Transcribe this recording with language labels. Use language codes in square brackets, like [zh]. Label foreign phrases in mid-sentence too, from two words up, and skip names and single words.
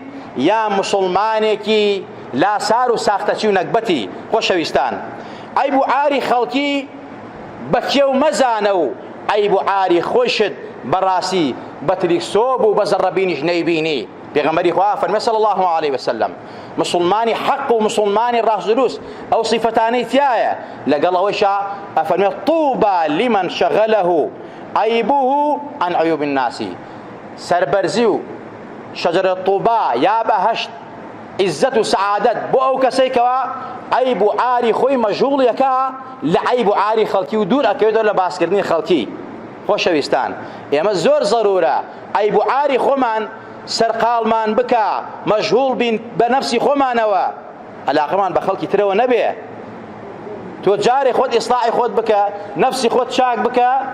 [ckb] یا مسلمانێکی لاسار و ساختەچی و نەکبەتی خۆشەویستان عەیب و عاری خەڵکی بەکێو مەزانە و عەیب و عاری خۆشت بەڕاستی بە تریکسۆب و بە زەڕەبینیش نەیبینی پێغەمبەری خوا فەرمێ [ar] صلی الله علیه وسلم [ckb] مسلمانی حەق و مسلمانی ڕاست دروست ئەو سیفەتانەی تایە لەگەڵ ئەوەیشا ئەفەرمێ [ar] طوبى لمن شغله عیبه عن عیوب الناس [ckb] سەربەرزی و شەجەرە طوبا یا بەهەشت عزت و سعادەت بۆ ئەو کەسەی کەوا عیب و عاری خۆی مەژوڵیەکە لە عیب و عاری خەڵکی و دوور ئەکەوێتەوە لە باسکردنی خەڵکی خۆشەویستان ئێمە زۆر زەرورە عیب و عاری خۆمان سەرقاڵمان بکە مەژهوڵ بین بە نەفسی خۆمانەوە عەلاقەمان بە خەڵکی ترەوە نەبێ تۆ جارێ خۆت ئیسلاحی خۆت بکە نەفسی خۆت چاک بکە